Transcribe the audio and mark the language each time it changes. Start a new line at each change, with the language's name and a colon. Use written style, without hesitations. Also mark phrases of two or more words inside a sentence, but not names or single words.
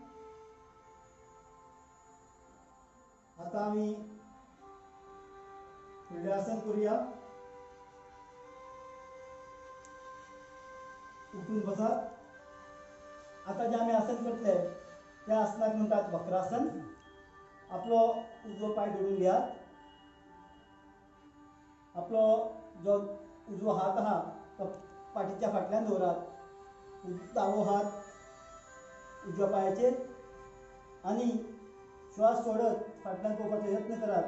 Konkani: आता आम्ही फुडले आसन करूया. उठून बसा. आता जे आम्ही आसन करतले त्या आसनाक म्हणतात वक्रासन. आपलो उजवो पाय जोडून घ्या. आपलो जो उजवो हात आहा तो पाठीच्या फाटल्यान दवरात. दावो हात उजव्या पायाचेर आणि श्वास सोडत फाटल्यान पळोवपाचो यत्न करात.